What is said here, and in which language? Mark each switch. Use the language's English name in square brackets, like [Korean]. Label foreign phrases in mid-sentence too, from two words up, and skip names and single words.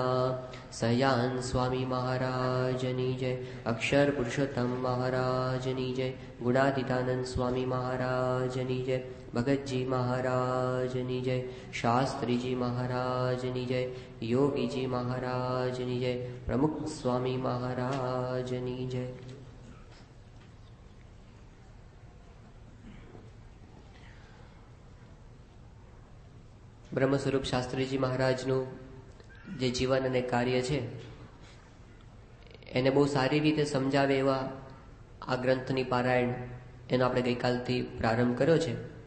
[Gujarati] સયાન સ્વામી મહારાજની જય, અક્ષર પુરુષોત્તમ મહારાજની જય, ગુણાતીતાનંદ સ્વામી મહારાજની જય, ભગતજી મહારાજની જય, શાસ્ત્રી જી મહારાજની જય, યોગી જી મહારાજની જય, પ્રમુખ સ્વામી મહારાજની જય। બ્રહ્મ સ્વરૂપ શાસ્ત્રીજી મહારાજનું જે જીવન અને કાર્ય છે એને બહુ સારી રીતે સમજાવે એવા આ ગ્રંથની પારાયણ એનો આપણે ગઈકાલથી પ્રારંભ કર્યો છે।